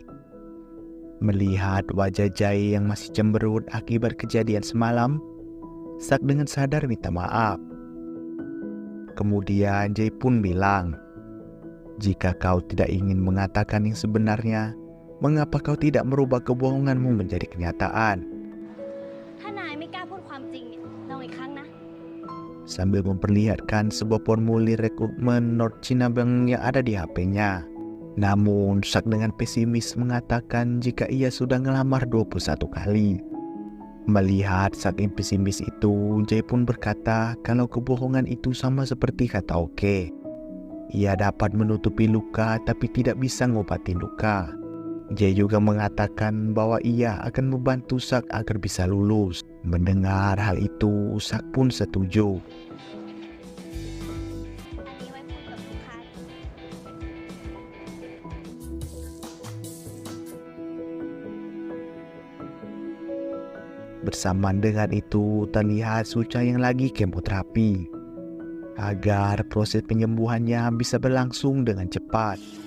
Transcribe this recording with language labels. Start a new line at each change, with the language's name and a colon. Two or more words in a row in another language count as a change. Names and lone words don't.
Indonesian: Melihat wajah Jai yang masih cemberut akibat kejadian semalam, Sak dengan sadar minta maaf. Kemudian Jai pun bilang, jika kau tidak ingin mengatakan yang sebenarnya, mengapa kau tidak merubah kebohonganmu menjadi kenyataan?
Thai: ถ้านายไม่กล้าพูดความจริงเนี่ยลองอีกครั้งนะ
Indonesian: Sambil memperlihatkan sebuah formulir rekrutmen
English: North China Bank
Indonesian: yang ada di HP-nya. Namun Sak dengan pesimis mengatakan jika ia sudah ngelamar 21 kali. Melihat Sak yang pesimis itu, Jai pun berkata kalau kebohongan itu sama seperti kata Oke. Ia dapat menutupi luka tapi tidak bisa ngobatin luka. Jai juga mengatakan bahwa ia akan membantu Sak agar bisa lulus. Mendengar hal itu, Sak pun setuju.
Thai: อันนี้ไว้พูดกับลูกค้า
Indonesian: Bersamaan dengan itu, terlihat Suca yang lagi kemoterapi. Agar proses penyembuhannya bisa berlangsung dengan cepat.